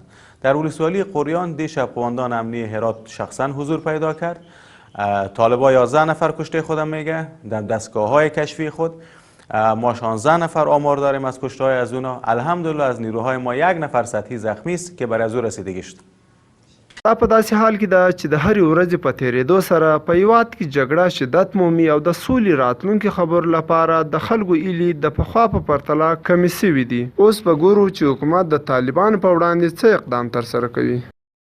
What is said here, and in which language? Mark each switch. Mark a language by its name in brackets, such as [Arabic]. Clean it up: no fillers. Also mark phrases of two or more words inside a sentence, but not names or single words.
[Persian] در ولسوالی قریان دیشب قماندان امنی هرات شخصا حضور پیدا کرد. طالبا 11 نفر کشته خودم میگه در دستگاه‌های کشفی خود. ما 16 نفر آمار داریم از کشته‌های از اونا. الحمدلله از نیروهای ما 1 نفر سطحی زخمی است که بر از او رسیدگی شد. [Pashto] دا په داسې حال کې ده چې د هرې ورځې په تېرېدو سره په هېواد کې جګړه شدت مومي او د سولې راتلونکي خبرو لپاره د خلکو هیلې د پخوا په پرتله کمې سوي دي. اوس به ګورو چې حکومت د طالبانو په وړاندې څه اقدام ترسره کوي.